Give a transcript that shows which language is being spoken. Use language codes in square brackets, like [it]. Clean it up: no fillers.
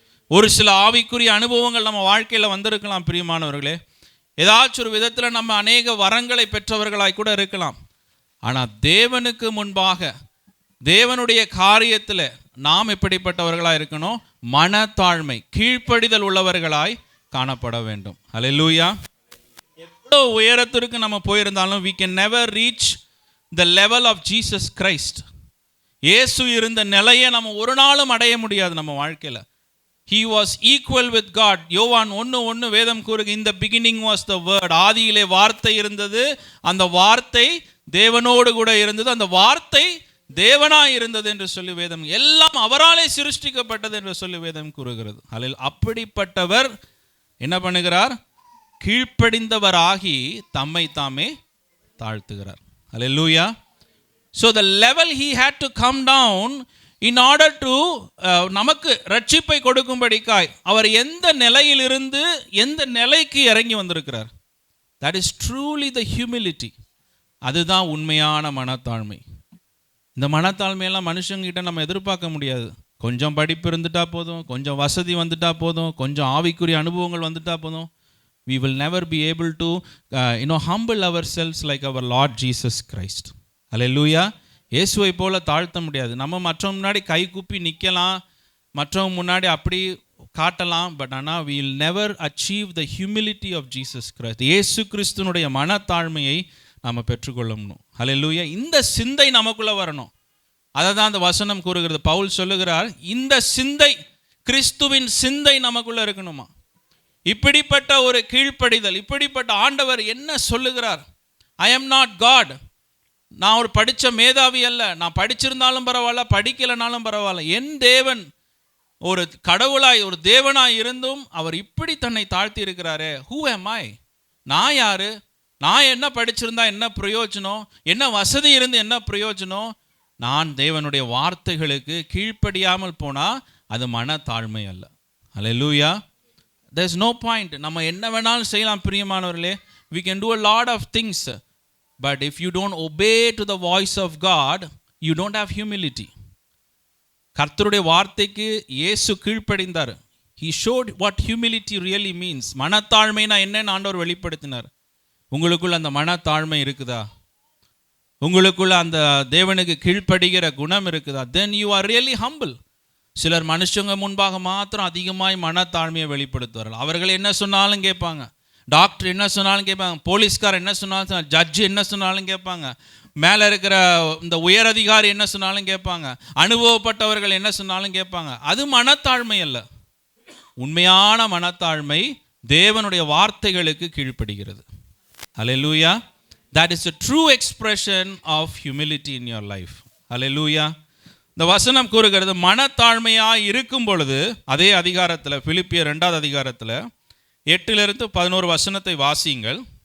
[ta] ஒரு சில ஆவிக்குரிய அனுபவங்கள் நம்ம வாழ்க்கையில் வந்திருக்கலாம் பிரியமானவர்களே. ஏதாச்சும் ஒரு விதத்தில் நம்ம அநேக வரங்களை பெற்றவர்களாய் கூட இருக்கலாம். ஆனால் தேவனுக்கு முன்பாக தேவனுடைய காரியத்தில் நாம் எப்படிப்பட்டவர்களாக இருக்கணும், மனத்தாழ்மை கீழ்ப்படிதல் உள்ளவர்களாய் காணப்பட வேண்டும். அல்லேலூயா. எவ்வளோ உயரத்திற்கு நம்ம போயிருந்தாலும் [en] we can never reach the level of Jesus Christ. [ta] இயேசு இருந்த நிலையை நம்ம ஒரு நாளும் அடைய முடியாது நம்ம வாழ்க்கையில். [en] He was equal with God. [ta] யோவான் 1:1 வேதம் கூறுக, [en] in the beginning was the word. [ta] ஆதியிலே வார்த்தை இருந்தது, அந்த வார்த்தை தேவனோடு கூட இருந்தது, அந்த வார்த்தை தேவனாய் இருந்தது என்று சொல்லி வேதம், எல்லாம் அவராலே சிருஷ்டிக்கப்பட்டது என்று சொல்லி வேதம் கூறுகிறது. அப்படிப்பட்டவர் என்ன பண்ணுகிறார், கீழ்ப்படிந்தவராகி தம்மை தாமே தாழ்த்துகிறார். அல்லேலூயா. [en] So the level he had to come down in order to [ta] நமக்கு ரட்சிப்பை கொடுக்கும்படிக்காய் அவர் எந்த நிலையிலிருந்து எந்த நிலைக்கு இறங்கி வந்திருக்கிறார். [en] That is truly the humility. [ta] அதுதான் உண்மையான மனத்தாழ்மை. இந்த மனத்தாழ்மையெல்லாம் மனுஷங்கிட்ட நம்ம எதிர்பார்க்க முடியாது. கொஞ்சம் படிப்பு இருந்துட்டா போதும், கொஞ்சம் வசதி வந்துட்டா போதும், கொஞ்சம் ஆவிக்குரிய அனுபவங்கள் வந்துட்டா போதும். [en] We will never be able to humble ourselves like our Lord Jesus Christ. [ta] அல்லேலூயா. இயேசுவை போல தாழ்த்த முடியாது. நம்ம மற்றவங்க முன்னாடி கை கூப்பி நிற்கலாம், மற்றவங்க முன்னாடி அப்படி காட்டலாம், பட் ஆனால் [en] we will never achieve the humility of Jesus Christ. [ta] இயேசு கிறிஸ்துனுடைய மனத்தாழ்மையை நாம் பெற்றுக்கொள்ளணும். அல்லேலூயா. இந்த சிந்தை நமக்குள்ளே வரணும். அதை தான் அந்த வசனம் கூறுகிறது. பவுல் சொல்லுகிறார், இந்த சிந்தை, கிறிஸ்துவின் சிந்தை நமக்குள்ளே இருக்கணுமா. இப்படிப்பட்ட ஒரு கீழ்ப்படிதல், இப்படிப்பட்ட ஆண்டவர் என்ன சொல்லுகிறார், [en] I am not God. [ta] நான் ஒரு படித்த மேதாவி அல்ல, நான் படிச்சிருந்தாலும் பரவாயில்ல, படிக்கலைனாலும் பரவாயில்ல, என் தேவன் ஒரு கடவுளாய் ஒரு தேவனாய் இருந்தும் அவர் இப்படி தன்னை தாழ்த்தி இருக்கிறாரே. [en] Who am I? [ta] நான் யாரு? நான் என்ன படிச்சிருந்தா என்ன பிரயோஜனம், என்ன வசதி இருந்து என்ன பிரயோஜனம்? நான் தேவனுடைய வார்த்தைகளுக்கு கீழ்ப்படியாமல் போனால் அது மனத்தாழ்மை அல்ல. அல்லேலூயா. [en] there is no point. [ta] நம்ம என்ன வேணாலும் செய்யலாம் பிரியமானவர்களே. [en] we can do a lot of things, but if you don't obey to the voice of God, you don't have humility. [ta] கர்த்தருடைய வார்த்தைக்கு இயேசு கீழ்ப்படிந்தார். [en] he showed what humility really means. [ta] மனத்தாழ்மைனா என்னன்னு ஆண்டவர் வெளிப்படுத்தினார். உங்களுக்குள்ள அந்த மனத்தாழ்மை இருக்குதா, உங்களுக்குள்ள அந்த தேவனுக்கு கீழ்ப்படுகிற குணம் இருக்குதா, [en] then you are really humble. [ta] சிலர் மனுஷங்க முன்பாக மாத்திரம் அதிகமாய் மனத்தாழ்மையை வெளிப்படுத்துவார்கள். அவர்கள் என்ன சொன்னாலும் கேட்பாங்க, டாக்டர் என்ன சொன்னாலும் கேட்பாங்க, போலீஸ்கார் என்ன சொன்னாலும், ஜட்ஜு என்ன சொன்னாலும் கேட்பாங்க, மேலே இருக்கிற இந்த உயரதிகாரி என்ன சொன்னாலும் கேட்பாங்க, அனுபவப்பட்டவர்கள் என்ன சொன்னாலும் கேட்பாங்க. அது மனத்தாழ்மை அல்ல. உண்மையான மனத்தாழ்மை தேவனுடைய வார்த்தைகளுக்கு கீழ்ப்படுகிறது. [en] Hallelujah. That is a true expression of humility in your life. Hallelujah. [ta] இந்த வசனம் கூறுகிறது, மனத்தாழ்மையாக இருக்கும் பொழுது, அதே அதிகாரத்தில் பிலிப்பியர் 2வது அதிகாரத்தில் 8-11 வசனத்தை வாசியுங்கள்.